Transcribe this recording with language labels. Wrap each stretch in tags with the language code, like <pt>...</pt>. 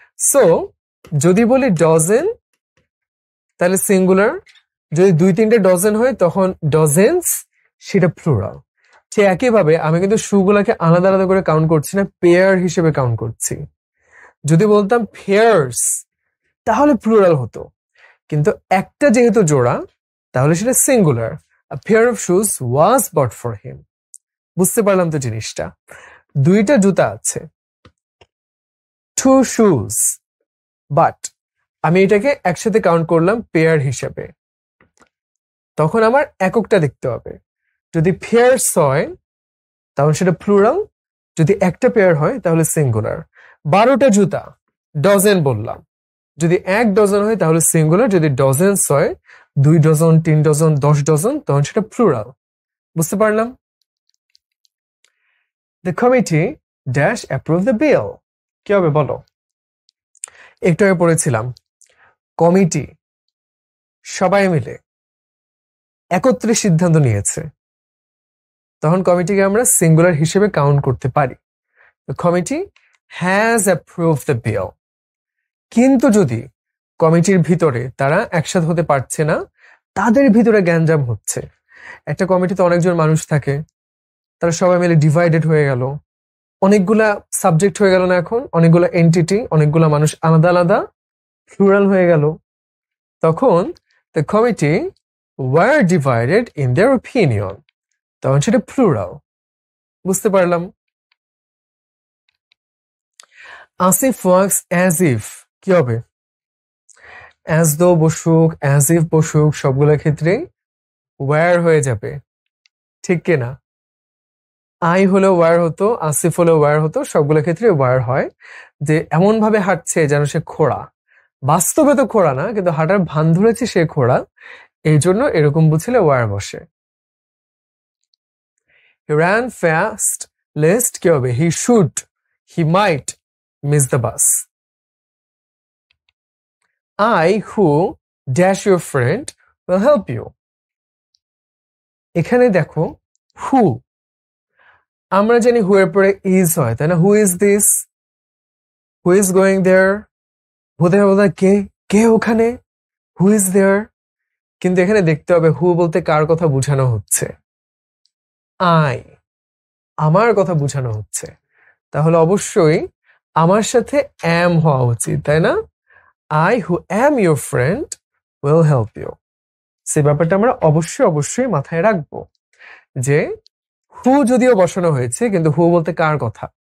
<bn>So যদি বলি dozen তাহলে সিঙ্গুলার, যদি 2-3টে ডজেন হয় তখন ডজেন্স, সেটা প্লুরাল। ঠিক একইভাবে আমি কিন্তু শুগুলাকে আলাদা আলাদা করে কাউন্ট করছি না, পেয়ার হিসেবে কাউন্ট করছি। যদি বলতাম পেয়ার্স তাহলে প্লুরাল হতো, কিন্তু একটা যেহেতু জোড়া তাহলে সেটা singular.</bn> <en>A pair of shoes was bought for him.</en> <bn>বুঝতে পারলাম তো জিনিসটা? 2টা জুতা আছে,</bn> <en>2 shoes,</en> <bn>বাট আমি এটাকে একসাথে কাউন্ট করলাম পেয়ার হিসেবে, তখন আমার এককটা দেখতে হবে। যদি পেয়ার্স হয় তাহলে সেটা প্লুরাল, যদি একটা পেয়ার হয় তাহলে সিঙ্গুলার। 12টা জুতা ডজেন বললাম, যদি 1 ডজন হয় তাহলে সিঙ্গুলার, যদি ডজেন্স হয় 2 ডজন, 3 ডজন, 10 ডজন, তখন সেটা প্লুরাল। বুঝতে পারলাম?</bn> <en>The committee dash approve the bill,</en> <bn>কি হবে বলো? একটু আগে পড়েছিলাম কমিটি সবাই মিলে একত্রে সিদ্ধান্ত নিয়েছে, তখন কমিটিকে আমরা সিঙ্গুলার হিসেবে কাউন্ট করতে পারি।</bn> <en>The committee has approved the bill.</en> <bn>কিন্তু যদি কমিটির ভিতরে তারা একসাথে হতে পারছে না, তাদের ভিতরে গ্যাঞ্জাম হচ্ছে, একটা কমিটিতে অনেকজন মানুষ থাকে, তারা সবাই মিলে ডিভাইডেড হয়ে গেল, অনেকগুলা সাবজেক্ট হয়ে গেল না, এখন অনেকগুলা এন্টিটি, অনেকগুলা মানুষ আলাদা আলাদা, প্লুরাল হয়ে গেল, তখন</bn> <en>the committee were divided in their opinion,</en> <bn>তখন সেটা প্লুরাল। বুঝতে পারলাম?</bn> <en>as if works as if,</en> <bn>কি হবে? অ্যাজ দো বসুক, অ্যাজ ইফ বসুক, সবগুলো ক্ষেত্রে ওয়ার হয়ে যাবে, ঠিক কিনা? আই হলেও ওয়ার হতো, আসিফ হলেও ওয়ার হতো, সবগুলো ক্ষেত্রে ওয়ার হয়। যে এমন ভাবে হাঁটছে যেন সে খোড়া, বাস্তবে তো খোড়া না, কিন্তু হাঁটার ভান ধরেছে সে খোড়া, এই জন্য এরকম বুঝলে ওয়ার বসে।</bn> <en>He ran fast lest,</en> <bn>কি হবে?</bn> <en>He should, he might miss the bus. I who dash your friend will help you.</en> <bn>এখানে দেখো who, আমরা জানি who এর পরে is হয়, তাই না?</bn> <en>Who is this? Who is going there?</en> <bn>হতে হবে কে, কে ওখানে?</bn> <en>Who is there?</en> <bn>কিন্তু এখানে দেখতে হবে who বলতে কার কথা বোঝানো হচ্ছে। I, আমার কথা বোঝানো হচ্ছে, তাহলে অবশ্যই আমার সাথে am হওয়া উচিত, তাই না?</bn> <en>I who am your friend will help you.</en> <bn>সেই ব্যাপারটা আমরা অবশ্যই মাথায় রাখবো যে who যদিও বসানো হয়েছে, কিন্তু who বলতে কার কথা?</bn>